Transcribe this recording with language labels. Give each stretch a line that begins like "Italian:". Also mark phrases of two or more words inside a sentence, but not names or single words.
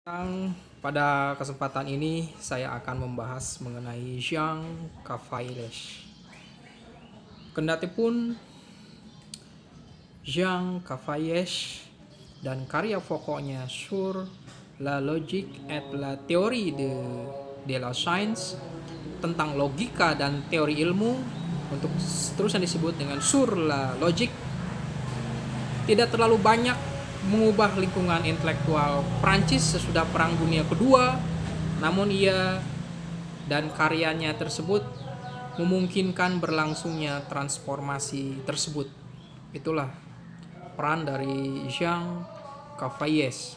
Indonesian: Pada kesempatan ini saya akan membahas mengenai Jean Cavalier. Kendatipun Jean Cavalier dan karya pokoknya Sur la logique et la théorie de la science tentang logika dan teori ilmu, untuk seterusnya disebut dengan Sur la logique, tidak terlalu banyak mengubah lingkungan intelektual Prancis sesudah Perang Dunia Kedua, namun ia dan karyanya tersebut memungkinkan berlangsungnya transformasi tersebut. Itulah peran dari Jean Cavalier.